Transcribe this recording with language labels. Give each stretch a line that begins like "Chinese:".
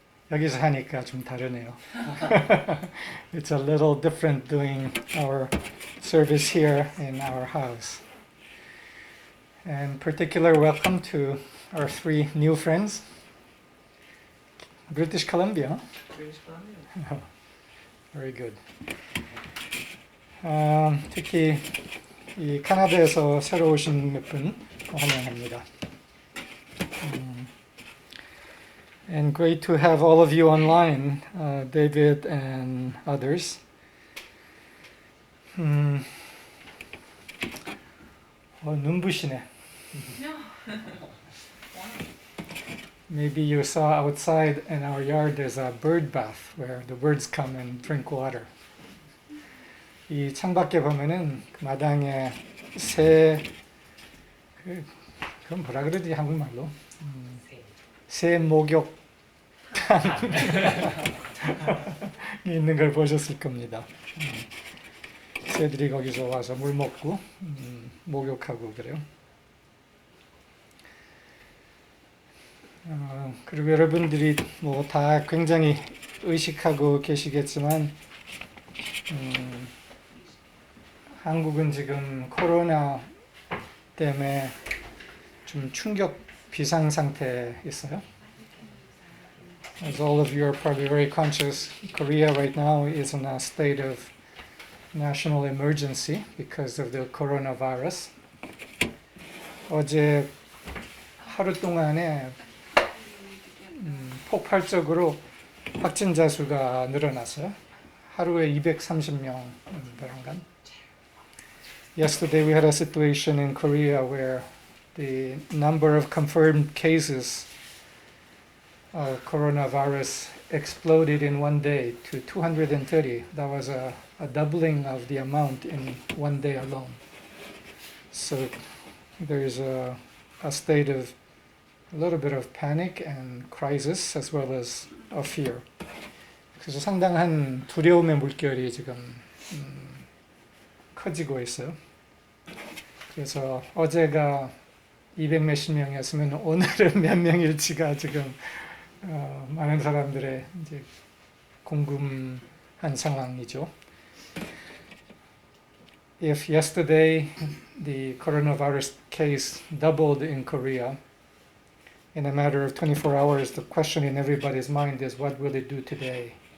Korean: 여기서 하니까 좀 다르네요.
English: It's a little different doing our service here in our house. And particular welcome to our three new friends. British Columbia. British Columbia. Very good.
Korean: 특히 이 캐나다에서 새로 오신 몇 분 환영합니다.
English: And great to have all of you online, David and others.
Korean: 눈부시네.
English: Maybe you saw outside in our yard there's a bird bath where the birds come and drink water.
Korean: 이 창밖에 보면은 그 마당에 그건 뭐라 그러지 한국말로? 새 목욕탕이 있는 걸 보셨을 겁니다. 새들이 거기서 와서 물 먹고 목욕하고 그래요. 그리고 여러분들이 뭐 다 굉장히 의식하고 계시겠지만 한국은 지금 코로나 때문에 좀 충격 비상 상태에 있어요.
English: As all of you are probably very conscious, Korea right now is in a state of national emergency because of the coronavirus.
Korean: 어제 하루 동안에 폭발적으로 확진자 수가 늘어났어요. 하루에 230명 그런가.
English: Yesterday we had a situation in Korea where the number of confirmed cases of coronavirus exploded in one day to 230. That was a doubling of the amount in one day alone. So there's a state of a little bit of panic and crisis as well as a fear.
Korean: 그래서 상당한 두려움의 물결이 지금 커지고 있어요. 그래서 어제가 200 몇십 명이었으면 오늘은 몇 명일지가 지금 많은 사람들의 이제 궁금한 상황이죠.
English: If yesterday the coronavirus case doubled in Korea, in a matter of 24 hours, the question in everybody's mind is, what will it do today?